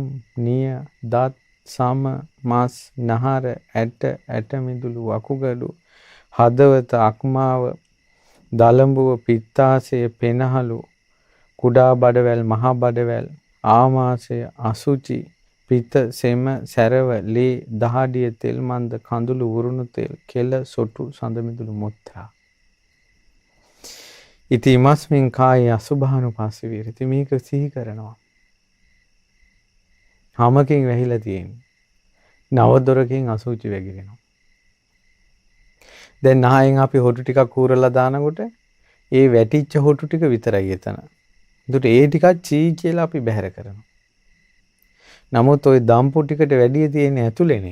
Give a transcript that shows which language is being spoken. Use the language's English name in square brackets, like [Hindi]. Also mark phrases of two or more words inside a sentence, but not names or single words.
[Sinhala] නිය දත් සම මස් නහර ඇට මිදුළු වකුගඩු හදවත අක්මාව දලඹුව පිත්තාශය පෙනහළු කුඩා බඩවැල් මහා බඩවැල් ආමාශය අසුචි පිත සෙම සැරව ලේ දහඩිය තෙල් මන්ද කඳුළු උරුණු තෙල් කෙල සොටු සඳ මිදුළු මුත්‍රා [Pali] ඉති ඉමස්මින් කායේ අසුභානුපස්සී විහෙරති. [Sinhala] මේක සිහි කරනවා. හැමකින් වැහිලා තියෙන්නේ. නව දොරකින් අසුචි වැగిරෙනවා. දැන් නහයෙන් අපි හොටු ටිකක් කූරලා දානකොට ඒ වැටිච්ච හොටු ටික විතරයි එතන. ඒකට ඒ ටිකක් චී කියලා අපි බැහැර කරනවා. නමුත් ওই දම්පු ටිකට වැඩි තියෙන්නේ ඇතුලේනේ.